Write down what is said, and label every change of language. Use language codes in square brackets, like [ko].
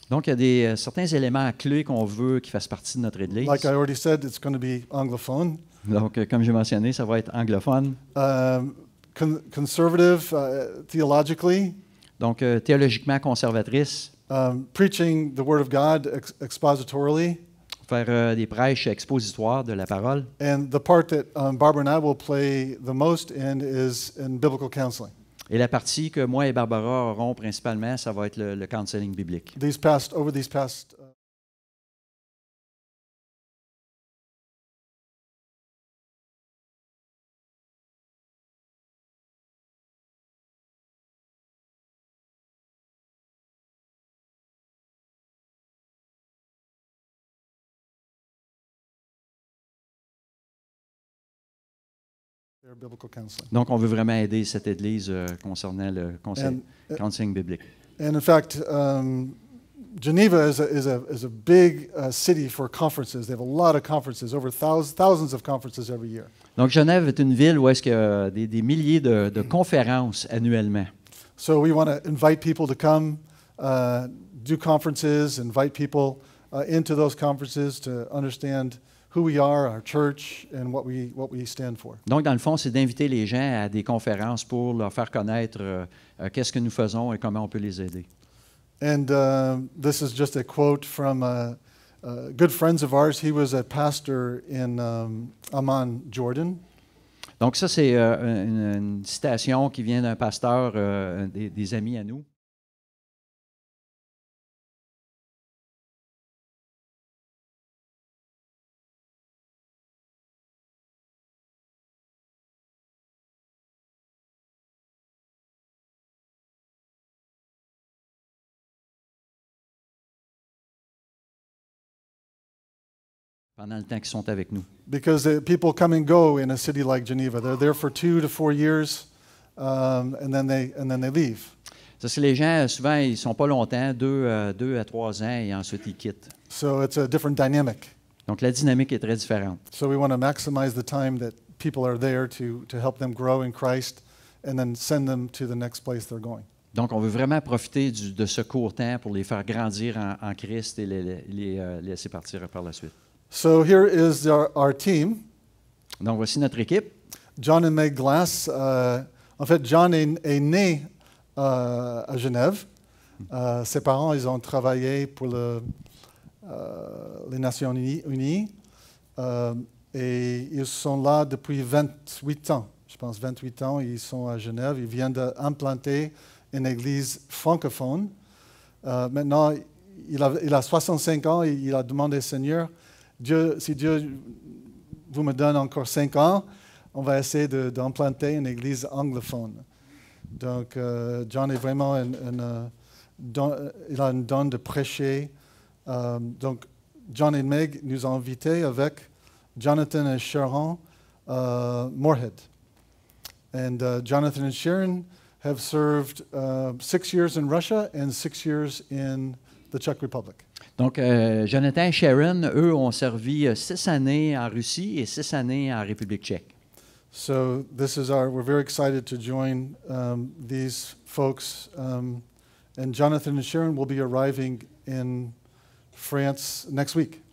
[fr] Donc, il y a certains éléments clés qu'on veut qui fassent partie de notre Église. [en] Like I already said, it's going to be anglophone. [fr] Donc, comme j'ai mentionné, ça va être anglophone. [en] Conservative theologically. [fr] Donc, théologiquement conservatrice. [en] Preaching the Word of God expositorily. [fr] Faire des prêches expositoires de la parole. [en] And the part that Barbara and I will play the most in is in biblical counseling. [fr] Et la partie que moi et Barbara auront principalement, ça va être le counseling biblique. [en] Over these past their biblical counseling. [fr] Donc, on veut vraiment aider cette Église concernant le counseling biblique. [en] And in fact, Geneva is a big city for conferences. They have a lot of conferences, over thousands of conferences every year. [fr] Donc, Genève est une ville où est-ce qu'il y a des milliers de conférences annuellement. [en] So we want to invite people to come, do conferences, invite people into those conferences to understand who we are, our church, and what we stand for. [fr] Donc, dans le fond, c'est d'inviter les gens à des conférences pour leur faire connaître qu'est-ce que nous faisons et comment on peut les aider. [en] And this is just a quote from good friends of ours. He was a pastor in Amman, Jordan. [fr] Donc, ça, c'est une citation qui vient d'un pasteur, des amis à nous. Pendant le temps qu'ils sont avec nous. [en] Because people come and go in a city like Geneva. They're there for 2 to 4 years, and then they leave. [fr] Parce que les gens, souvent, ils ne sont pas longtemps, 2 à 3 ans, et ensuite ils quittent. [en] So it's a different dynamic. [fr] Donc la dynamique est très différente. [en] So we want to maximize the time that people are there to help them grow in Christ, and then send them to the next place they're going. [fr] Donc, on veut vraiment profiter de ce court temps pour les faire grandir en Christ et les laisser partir par la suite. [en] So here is our team. [fr] Donc, voici notre équipe. [en] John and Meg Glass. [fr] En fait, John est né à Genève. Ses parents, ils ont travaillé pour les Nations Unies. Et ils sont là depuis 28 ans. Je pense 28 ans, ils sont à Genève. Ils viennent d'implanter une église francophone. Maintenant, il a 65 ans et il a demandé, Seigneur, si Dieu vous me donne encore 5 ans, on va essayer d'implanter une église anglophone. Donc, John est vraiment il a un don de prêcher. Donc, John et Meg nous ont invités avec Jonathan et Sharon Moorhead. [en] And Jonathan and Sharon have served 6 years in Russia and 6 years in the Czech Republic. [fr] Donc, Jonathan et Sharon, eux, ont servi 6 années en Russie et 6 années en République tchèque. [en] So we're very excited to join these folks. And Jonathan and Sharon will be arriving in France next week.